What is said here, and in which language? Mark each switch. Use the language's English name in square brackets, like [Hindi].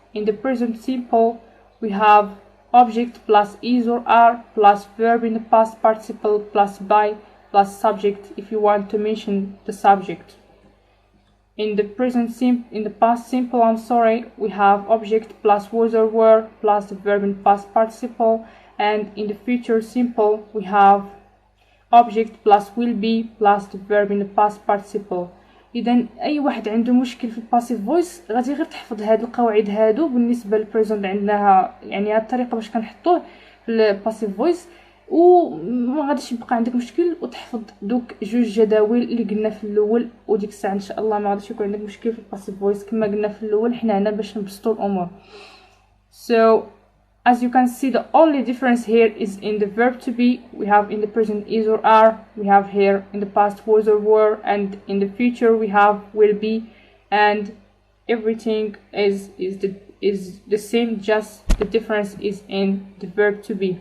[English] In the present simple we have object plus is or are plus verb in the past participle plus by plus subject if you want to mention the subject. In the past simple, we have object plus was or were plus the verb in past participle, and in the future simple we have object plus will be plus the verb in the past participle. [Arabic] اذا اي واحد عنده مشكل في الباسيف فويس غادي غير تحفظ هاد القواعد هادو بالنسبه للبريزنت. عندناها يعني هاد الطريقه باش كنحطوه في الباسيف فويس وما غاديش يبقى عندك مشكل، وتحفظ دوك جوج جداول اللي قلنا في الاول، وديك الساعه ان شاء الله ما غاديش يكون عندك مشكل في الباسيف فويس. كما قلنا في الاول حنا هنا باش نبسطوا الامور. [English] So as you can see, the only difference here is in the verb to be. We have in the present is or are, we have here in the past was or were, and in the future we have will be, and everything is the same, just the difference is in the verb to be.